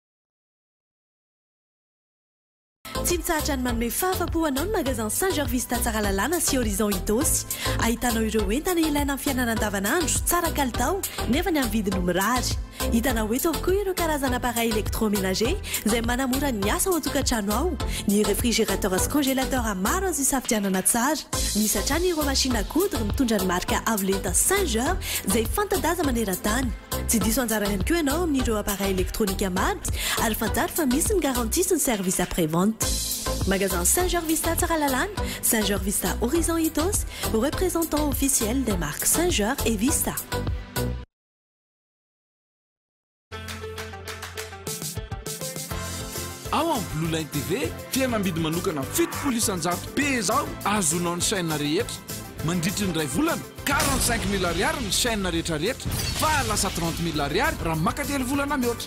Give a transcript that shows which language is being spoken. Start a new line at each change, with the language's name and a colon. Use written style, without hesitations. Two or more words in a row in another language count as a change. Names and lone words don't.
Malagasy: Tsy mitsahatra ny manome fahafapo anao ny magasin Saint-Georges Vista tsara lalàna sy Horizon Itosy. Ahitanao ireo entana ilaina amin'ny fiainana andavanandro tsara kalitao nefa ny amin'ny vidiny mirary. Hitanao eto avokoa ireo karazana
French: appareil électroménager
Malagasy: izay manamora ny asa ao an-tokantrano ao. Ny réfrigérateur sy congélateur maro azo isafidianana tsara. Misy hatrany ireo
French: machine à coudre
Malagasy: mitondra ny marika avolenta Saint-Georges izay fanta-daza maneran-tany. Tsy diso anjara ihany koa ianao amin'ireo
French: appareil électronique
Malagasy: maro ary fantaro fa misy ny garantie sy ny
French: service après-vente. Magasin Saint-Georges Vista Tsaralalane, Saint-Georges Vista Horizon Itos, représentant officiel des marques Saint-Georges et Vista.
Malagasy: Ao amin'ny Blue Line TV, fihenam-bidy manokana 7,100 pezao azonao ny chaîne rehetra. Mandritry ny ray volana 45 000 ariary ny chaîne rehetrarehetra, fa lasa 30 000 ariary raha makately volana mihoatra.